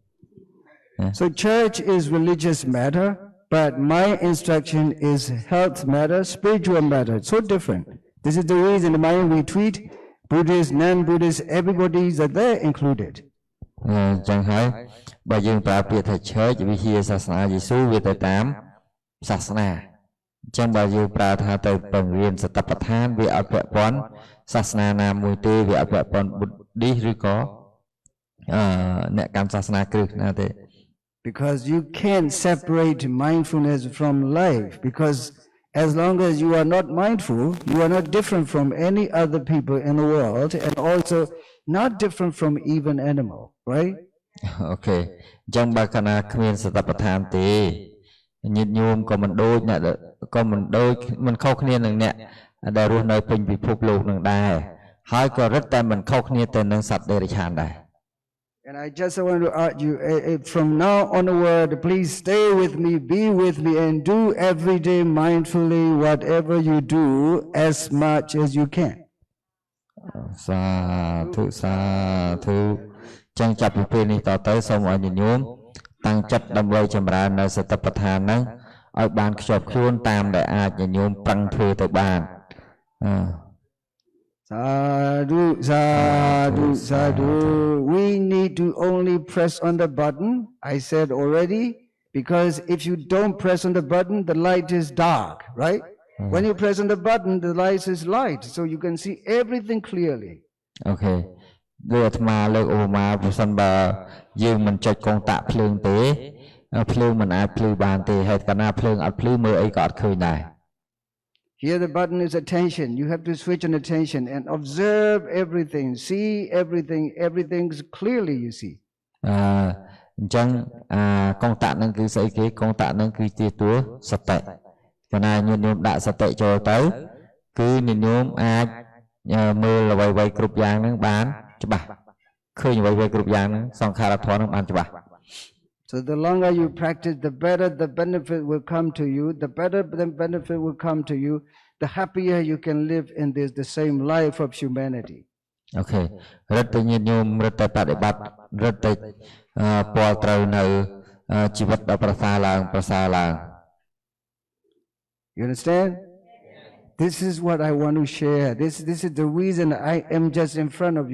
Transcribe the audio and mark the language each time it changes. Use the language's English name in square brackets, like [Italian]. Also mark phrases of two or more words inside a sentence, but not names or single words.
[English] So church is religious matter, but my instruction is health matter, spiritual matter. So different. This is the reason in my retreat, Buddhists, non-Buddhists, everybody is there included. [Khmer] ចឹងហើយបើយើងប្រើពាក្យថា church វិហារសាសនាយេស៊ូវាទៅតាមសាសនាអញ្ចឹងបើយើងប្រើថាទៅបង្រៀនសតបដ្ឋានវាអត់ពាក់ព័ន្ធសាសនាណាមួយទេវាអត់ពាក់ព័ន្ធ Buddhist ឬក៏អ្នកកម្មសាសនាគ្រឹះណាទេ [English] Because you can't separate mindfulness from life. Because as long as you are not mindful, you are not different from any other people in the world, and also not different from even animal, right? Okay. [Khmer] អញ្ចឹងបើកាលណាគ្មានសតបដ្ឋានទេញាតិញោមក៏មិនដូចអ្នកក៏មិនដូចមិនខុសគ្នានឹងអ្នកដែលរស់នៅពេញពិភពលោកនឹងដែរហើយក៏រឹតតែមិនខុសគ្នាទៅនឹងសត្វដេរឆានដែរ [English] And I just want to urge you, from now onward, please stay with me, be with me, and do every day mindfully whatever you do as much as you can. [Khmer] សាធុចឹងចាប់ពីពេលនេះតទៅសូមឲ្យញាតិញោមតាំងចិត្តដើម្បីចម្រើននៅសតិប្បដ្ឋានហ្នឹងឲ្យបានខ្ជាប់ខ្ជួនតាមដែលអាចញាតិញោមប្រឹងធ្វើទៅបាន [Pali] Sadhu, sadhu, sadhu. [English] We need to only press on the button. I said already, because if you don't press on the button, the light is dark, right? When you press on the button, the light is light, so you can see everything clearly. Okay. [Khmer] ដូចអាត្មាលើកឧបមាប្រសិនបើយើងមិនចុចកុងតាក់ភ្លើងទេភ្លើងមិនអាចភ្លឺបានទេហេតុកាលណាភ្លើងអត់ភ្លឺមើលអីក៏អត់ឃើញដែរ [English] Here the button is attention. You have to switch on attention and observe everything, see everything, everything's clearly you see. [Khmer] អញ្ចឹងកុងតាក់ហ្នឹងគឺស្អីគេកុងតាក់ហ្នឹងគឺជាតួសតិកាលណាញាតិញោមដាក់សតិចូលទៅគឺញាតិញោមអាចមើលអ្វីៗគ្រប់យ៉ាងហ្នឹងបានច្បាស់ឃើញអ្វីៗគ្រប់យ៉ាងហ្នឹងសង្ខារធម៌ហ្នឹងបានច្បាស់ [English] So the longer you practice, the better the benefit will come to you. The better the benefit will come to you, the happier you can live in the same life of humanity. Okay. [Khmer] រឹតតែញាតិញោមរឹតតែបដិបត្តិរឹតតែពាល់ត្រូវនៅជីវិតដ៏ប្រសើរឡើង [English] You understand? This is what I want to share. This is the reason I am just in front of you.